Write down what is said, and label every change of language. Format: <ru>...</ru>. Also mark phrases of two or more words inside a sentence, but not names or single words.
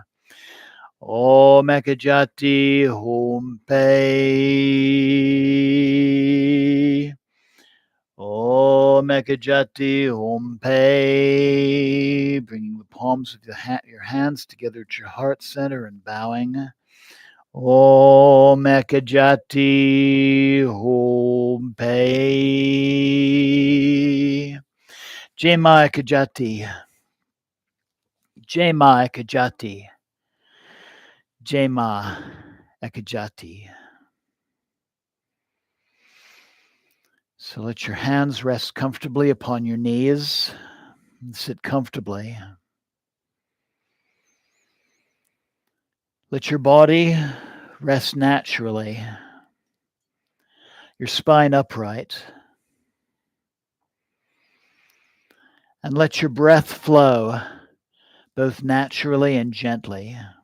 <sa>AUM Ekajati Hum Phat. AUM Ekajati Hum Phat.</sa> <en>Bringing the palms of your hands together at your heart center and bowing.</en> <sa>AUM Ekajati Hum Phat. AUM Ekajati. AUM Ekajati. AUM Ekajati.</sa> <en>So let your hands rest comfortably upon your knees and sit comfortably. Let your body rest naturally, your spine upright, and let your breath flow both naturally and gently.</en>